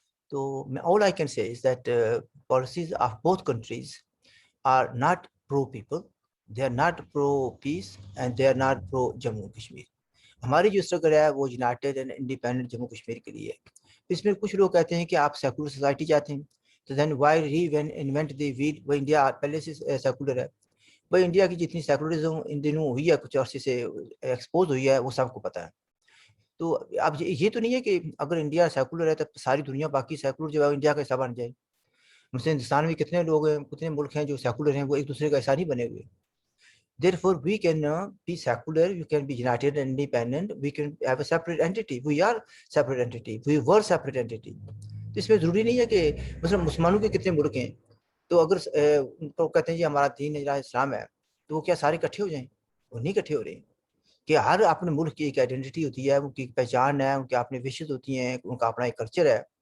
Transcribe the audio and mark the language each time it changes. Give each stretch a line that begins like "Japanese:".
Urdu: تو
English: all I can say is that policies of both countries are not pro-people, they are not pro-peace, and they are not pro-Jammu Kashmir.
Urdu: ہماری جو struggle ہے وہ United and independent Jammu Kashmir کے لیے ہے. اس میں کچھ لوگ کہتے ہیں کہ آپ سیکولر سوسائٹی چاہتے ہیں تو
English: Then why reinvent the wheel.
Urdu: وہ انڈیا پہلے سے سیکولر ہے. بھائی انڈیا کی جتنی سیکولرزم ان دنوں ہوئی ہے کچھ عرصے سے ایکسپوز ہوئی ہے وہ سب کو پتہ ہے. تو اب یہ تو نہیں ہے کہ اگر انڈیا سیکولر ہے تو ساری دنیا باقی سیکولر جو ہے انڈیا کا حصہ بن جائے. مثلا ہندوستان میں کتنے لوگ ہیں، کتنے ملک ہیں جو سیکولر ہیں، وہ ایک دوسرے کا حصہ نہیں بنے ہوئے.
English: Therefore, we can be secular, we can be united and independent, we can have a separate entity. We are separate entity. We were separate entity.
Urdu: تو اس میں ضروری نہیں ہے کہ مثلا مسلمانوں کے کتنے ملک ہیں تو اگر ان کو کہتے ہیں جی ہمارا دین اسلام ہے تو وہ کیا سارے اکٹھے ہو جائیں؟ وہ نہیں اکٹھے ہو رہے ہیں. کہ ہر اپنے ملک کی ایک آئیڈینٹی ہوتی ہے، ان کی پہچان ہے، ان کے اپنے وشز ہوتی ہیں، ان کا اپنا ایک کلچر ہے.